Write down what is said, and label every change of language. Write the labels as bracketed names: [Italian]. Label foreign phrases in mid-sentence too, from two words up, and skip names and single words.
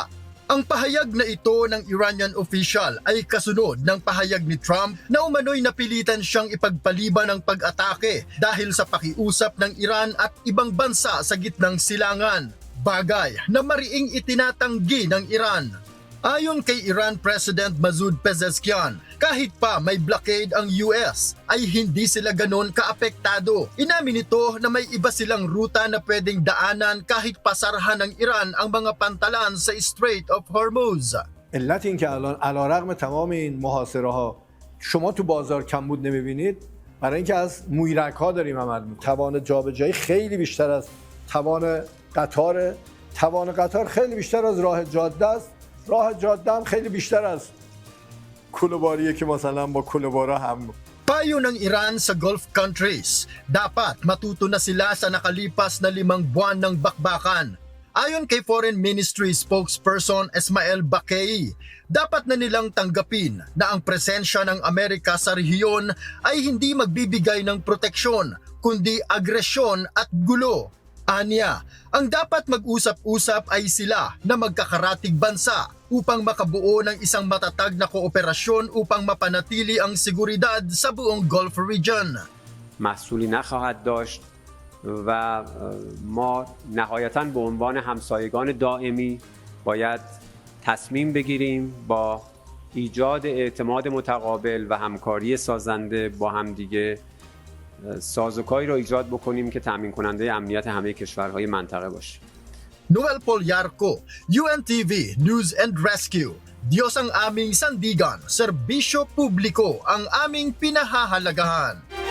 [Filipino] Ang pahayag na ito ng [English] Iranian official [Filipino] ay kasunod ng pahayag ni Trump na umano'y napilitan siyang ipagpaliban ng pag-atake dahil sa pakiusap ng Iran at ibang bansa sa gitnang silangan, bagay na mariing itinatanggi ng Iran. Ayon kay Iran President Masoud Pezeshkian, kahit pa may blockade ang US, ay hindi sila ganon kaapektado. Inamin nito na may iba silang ruta na pwedeng daanan kahit pasarahan ng Iran ang mga pantalan sa Strait of Hormuz. [Persian] علت این که الان علیرغم تمام این محاصره ها شما تو بازار کمبود نمیبینید برای اینکه از مویرک ها داریم عمل میکنیم. توان جابجایی خیلی بیشتر از توان قطار. توان قطار خیلی بیشتر از راه جاده است. راه جاده هم خیلی بیشتر از کوله‌باریه که مثلا با کوله‌بارا هم. [Filipino] Payo ng Iran sa Gulf countries, dapat matuto na sila sa nakalipas na 5 buwan ng bakbakan. Ayon kay [English] Foreign Ministry spokesperson [Filipino] Esmael Bakay, dapat na nilang tanggapin na ang presensya ng Amerika sa rehiyon ay hindi magbibigay ng proteksyon, kundi agresyon at gulo. Aniya, ang dapat mag-usap-usap ay sila na magkakaratig bansa upang makabuo ng isang matatag na kooperasyon upang mapanatili ang seguridad sa buong [English] Gulf region. [Persian] محصولی نخواهد داشت و ما نهایتاً به عنوان همسایگان دائمی باید تصمیم بگیریم با ایجاد اعتماد متقابل و همکاری سازنده با همدیگه سازوکاری را ایجاد بکنیم که تامین کننده امنیت همه کشورهای منطقه باشه. [Filipino] Noel Polyarco, UNTV News and Rescue. Diyos ang aming sandigan, serbisyo publiko ang aming pinahahalagahan.